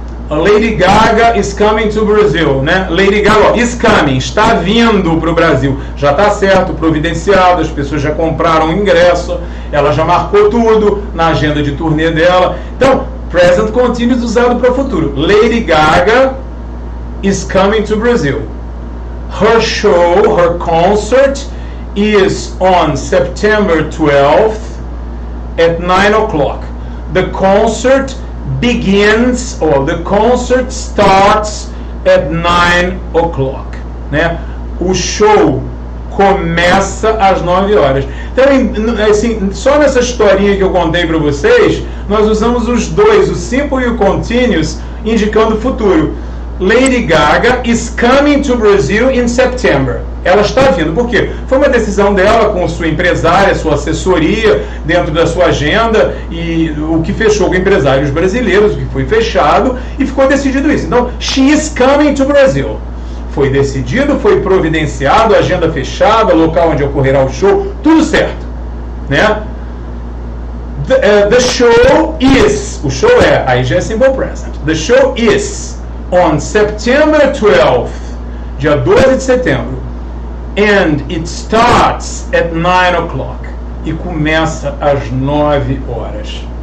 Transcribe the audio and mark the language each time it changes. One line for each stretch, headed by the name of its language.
English: Lady Gaga is coming to Brazil, né? Lady Gaga is coming,
Portuguese: está vindo para o Brasil. Já está certo, providenciado, as pessoas já compraram o ingresso, ela já marcou tudo na agenda de turnê dela. Então, present continuous usado para o futuro.
English: Lady Gaga is coming to Brazil. Her show, her concert is on September 12th at 9 o'clock. The concert begins, or the concert starts at 9 o'clock, né?
Portuguese: O show começa às 9 horas. Então, assim, só nessa historinha que eu contei para vocês, nós usamos os dois, o simple e o continuous, indicando o futuro.
English: Lady Gaga is coming to Brazil in September.
Portuguese: Ela está vindo. Por quê? Foi uma decisão dela com sua empresária, sua assessoria, dentro da sua agenda, e o que fechou com empresários brasileiros, o que foi fechado, e ficou decidido isso.
English: Então, she is coming to Brazil.
Portuguese: Foi decidido, foi providenciado, agenda fechada, local onde ocorrerá o show, tudo certo, né?
English: The show is,
Portuguese: o show aí já é simple present.
English: The show is on September 12th,
Portuguese: dia 12 de setembro,
English: and it starts at 9 o'clock,
Portuguese: e começa às 9 horas.